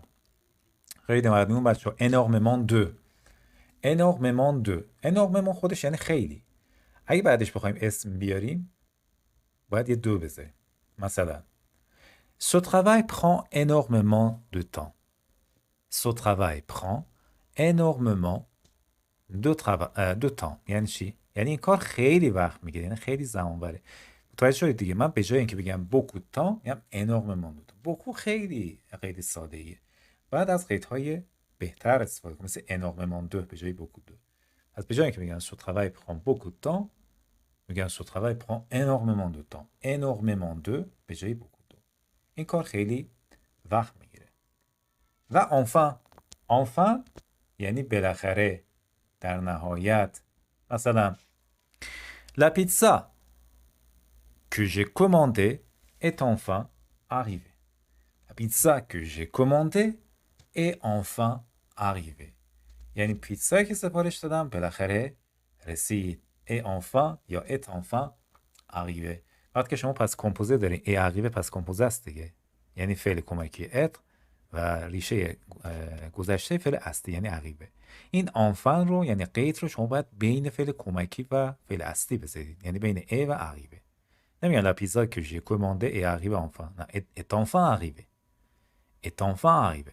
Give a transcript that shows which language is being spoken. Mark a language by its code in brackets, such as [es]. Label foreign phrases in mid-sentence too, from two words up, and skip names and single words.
[fa] خیلی ممنون بچه‌ها. [fr] énormément de. énormément de. [fa] énormément خودش یعنی خیلی. اگه بعدش بخوایم اسم بیاریم باید یه دو بذاریم. [fr] مثلا ce travail prend énormément de temps. ce travail prend énormément de temps. [fa] یعنی چی؟ یعنی این کار خیلی وقت میگیره، یعنی خیلی زمان بره. متوجه شدید دیگه؟ من به جای اینکه بگم [fr] beaucoup de temps [fa] میگم [fr] énormément de temps. [fa] beaucoup خیلی ساده ایه. بعد از قیدهای بهتر استفاده کنم، مثل [fr] énormément de [fa] به جای [fr] beaucoup de. [fa] از به جای اینکه بگم [fr] ce travail prend beaucoup de temps [fa] میگم [fr] ce travail prend énormément de temps. énormément de [fa] به جای [fr] beaucoup de. [fa] این کار خیلی وقت میگیره. و enfin یعنی بالاخره، در نهایت. [fr] مثلا la pizza que j'ai commandée est enfin arrivée. La pizza que j'ai commandée est enfin arrivée. [fa] یعنی پیتزایی که سفارش دادم بالاخره رسید. [fr] et enfin یا est enfin arrivé. [fa] وقتی که شما [fr] passé composé [fa] دارین [fr] est arrivée passé composé [fa] است دیگه، یعنی فعل کمکی اتر و ریشه گذشته فعل اصلی یعنی عقیبه. این آنفن رو یعنی قید رو شما باید بین فعل کمکی و فعل اصلی بذارید، یعنی بین ای و عقیبه. [fr] نمیگن la pizza que j'ai commandée est arrivée enfin, نه et enfin arrivée, et enfin arrivée.